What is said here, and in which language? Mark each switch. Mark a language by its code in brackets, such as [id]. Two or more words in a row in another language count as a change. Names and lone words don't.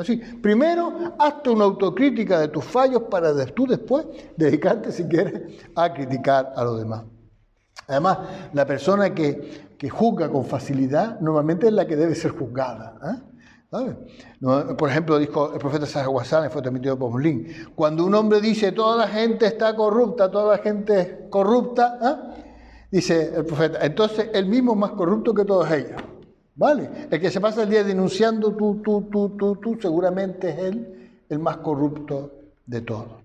[es] Es decir, primero hazte una autocrítica de tus fallos para tú después dedicarte, si quieres, a criticar a los demás. Además, la persona que juzga con facilidad normalmente es la que debe ser juzgada, ¿sabes? Por ejemplo, dijo el profeta [ar] صلى الله عليه وسلم, [es] fue transmitido por Muslim: cuando un hombre dice toda la gente está corrupta, toda la gente es corrupta, dice el profeta, entonces él mismo es más corrupto que todos ellos, ¿vale? El que se pasa el día denunciando tú, seguramente es él el más corrupto de todos.